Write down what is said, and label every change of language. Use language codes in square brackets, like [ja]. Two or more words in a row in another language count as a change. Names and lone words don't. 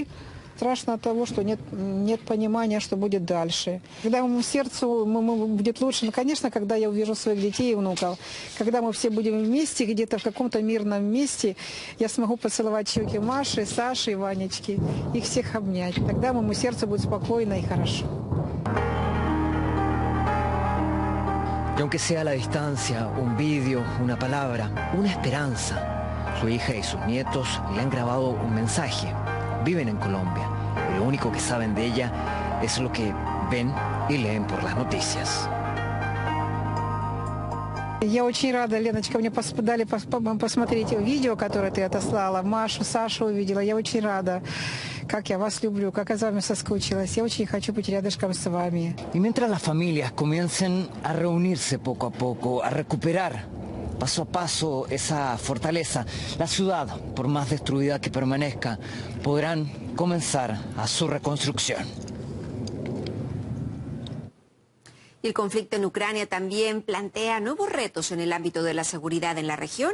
[ru] Страшно от того, что нет понимания, что будет дальше. Когда моему сердцу будет лучше, ну, конечно, когда я увижу своих детей и внуков, когда мы все будем вместе, где-то в каком-то мирном месте, я смогу поцеловать щеки Маши, Саши и Ванечки, их всех обнять. Тогда моему сердцу будет спокойно и хорошо. [es] Y aunque sea a la distancia, un vídeo, una palabra, una esperanza, su hija y sus nietos le han grabado un mensaje. Viven en Colombia y lo único que saben de ella es lo que ven y leen por las noticias. [ru] Я очень рада, Леночка, мне дали посмотреть видео, которое ты отослала. Машу, Сашу увидела. Я очень рада, как я вас люблю, как я за вами соскучилась. Я очень хочу быть рядышком с вами. [es] Y mientras las familias comiencen a reunirse poco a poco, a recuperar paso a paso esa fortaleza, la ciudad, por más destruida que permanezca, podrán comenzar a su reconstrucción. Y el conflicto en Ucrania también plantea nuevos retos en el ámbito de la seguridad en la región.